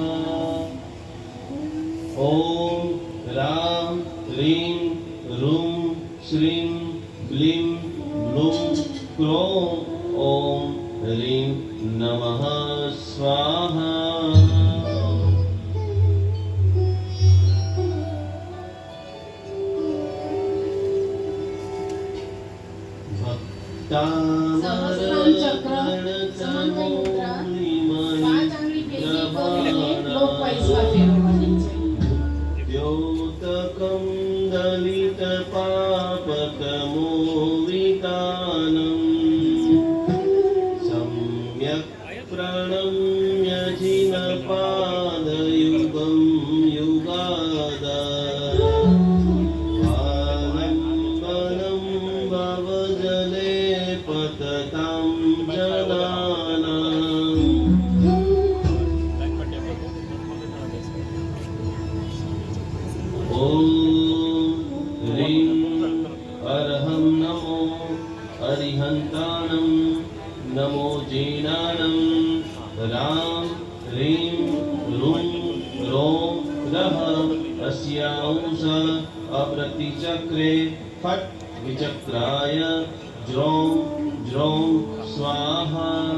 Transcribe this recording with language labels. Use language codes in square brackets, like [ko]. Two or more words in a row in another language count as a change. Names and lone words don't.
[sa] ॐ रां ह्रीं ह्रूं श्रीं ब्लीं ब्लूं क्रों ॐ ह्रीं नमः स्वाहा सहस्राम चक्र समन्वय मुद्रा [gu] 5 આંગળી ભેગી કરીને ક્લોકવાઇઝ માં ફેરવવાની છે. [sa] દ્યોતકં દલિત પાપકમોવિતાનં સમ્યક પ્રણમ્ય જિન પાદયુગં યુગાદા આલંબનં ભવજલે પતતાં જનાનાં ॐ ह्रीं अर्हं नमो [pra] अरिहन्ताणं नमो जीनाणं [sa] रां ह्रीं ह्रूं रों रः अस्यांश अप्रतिचक्रे फट् विचक्राय ज्रों ज्रों स्वाहा